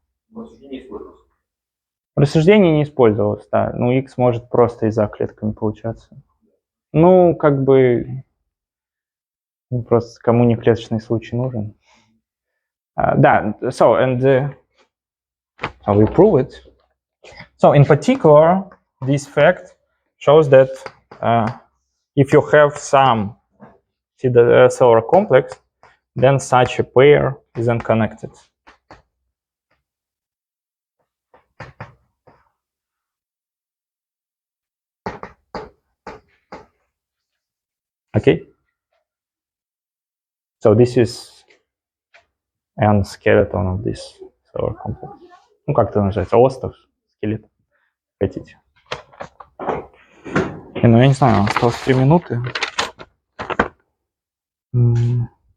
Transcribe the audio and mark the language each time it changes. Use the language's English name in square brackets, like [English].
[Russian] в рассуждении использовалось. В рассуждении не использовалось, да. X может просто и за клетками получаться. Как бы просто кому не клеточный случай нужен. [English] Да, so we prove it. So in particular, this fact shows that if you have some cellular complex, then such a pair is unconnected. Okay? So this is an skeleton of this cellular complex. [Russian] Как это называется? Остов, скелет. Хотите. Я не знаю, осталось 3 минуты. М.